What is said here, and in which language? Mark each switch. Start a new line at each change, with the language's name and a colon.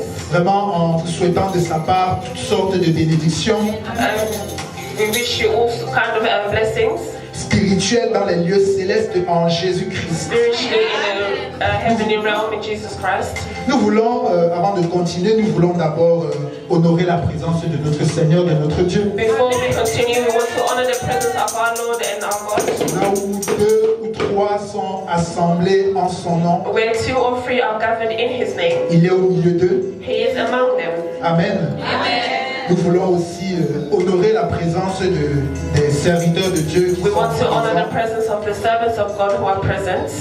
French: Vraiment, en vous souhaitant de sa part toutes sortes de bénédictions.
English: We wish you all kind of blessings.
French: Spirituelles dans les lieux célestes en Jésus-Christ.
English: Spiritually in the heavenly realm in Jesus Christ.
French: Nous voulons, avant de continuer, nous voulons d'abord honorer la présence de notre Seigneur, de notre Dieu.
English: Before we continue, we want to honor the presence of our Lord and our God.
French: Là où 2 ou 3 sont assemblés en son nom,
English: Where 2 or 3 are gathered in His name,
French: il est au milieu d'eux.
English: He is among them.
French: Amen.
English: Amen.
French: Nous voulons aussi honorer la présence des serviteurs de Dieu qui
English: We
French: sont
English: want to honor the presence of the servants of God who are present